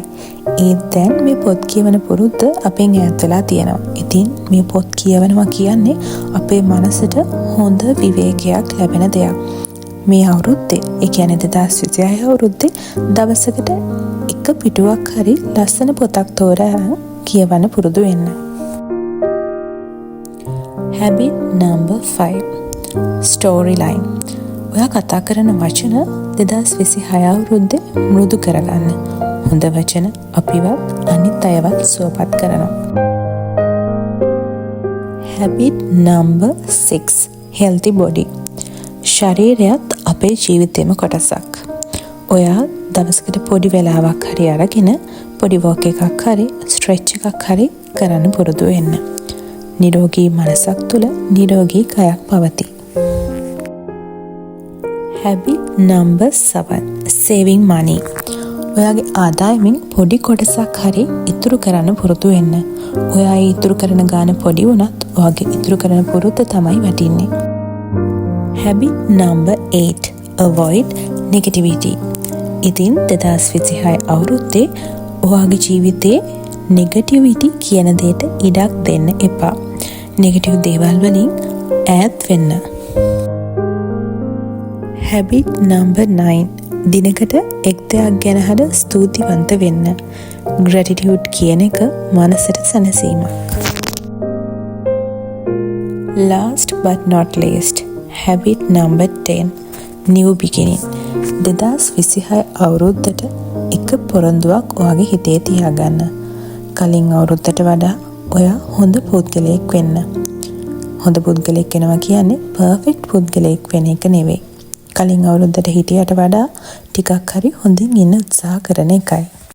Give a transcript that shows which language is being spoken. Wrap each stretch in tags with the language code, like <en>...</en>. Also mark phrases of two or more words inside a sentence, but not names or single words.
<si>ඒත් දැන් මේ පොත් කියවන පුරුද්ද අපෙන් ඈත් වෙලා තියෙනවා. ඉතින් මේ පොත් කියවනවා කියන්නේ අපේ මනසට හොඳ විවේකයක් ලැබෙන දෙයක්. මේ අවුරුද්දේ, ඒ කියන්නේ 2026 අවුරුද්දේ දවසකට එක පිටුවක් හරි ලස්සන පොතක් තෝරාගෙන කියවන්න පුරුදු වෙන්න.</si> <en>Habit number 5 storyline.</en> <si>ඔයා කතා කරන වචන 2026 අවුරුද්දේ මෘදු කරගන්න. හොඳ වචන අපිවත් අනිත් අයවත් සුවපත් කරනවා.</si> <en>Habit number 6 healthy body.</en> <si>ශරීරයත් අපේ ජීවිතේම කොටසක්. ඔයා දවසකට පොඩි වෙලාවක් හරි අරගෙන පොඩි walk එකක් හරි stretch එකක් හරි කරන්න පුරුදු වෙන්න. නිරෝගී මනසක් තුළ නිරෝගී කයක් පවතී.</si> <en>Habit number 7 saving money.</en> <si>ඔයාගේ ආදායමින් පොඩි කොටසක් හරි ඉතුරු කරන්න පුරුදු වෙන්න. ඔයා ඉතුරු කරන ගාන පොඩි වුණත් ඔයාගේ ඉතුරු කරන පුරුද්ද තමයි වටින්නේ.</si> <en>Habit number 8 avoid negativity.</en> <si>ඉතින් 2026 අවුරුද්දේ ඔයාගේ ජීවිතේ negativity කියන දෙයට ඉඩක් දෙන්න එපා. negative දේවල් වලින් ඈත් වෙන්න.</si> <en>Habit number 9</en> <si>දිනකට එක් දෙයක් ගැන හද ස්තුතිවන්ත වෙන්න. gratitude කියන එක මනසට සැනසීමක්.</si> <en>Last but not least habit number 10 new beginning.</en> <si>2026 අවුරුද්දට එක පොරොන්දුවක් ඔයාගේ හිතේ තියාගන්න. කලින් අවුරුද්දට වඩා ඔයා හොඳ පුද්ගලයෙක් වෙන්න. හොඳ පුද්ගලයෙක් වෙනවා කියන්නේ perfect පුද්ගලයෙක් වෙන එක නෙවෙයි. කලින් අවුරුද්දට හිටියට වඩා ටිකක් හරි හොඳින් ඉන්න උත්සාහ කරන එකයි.</si>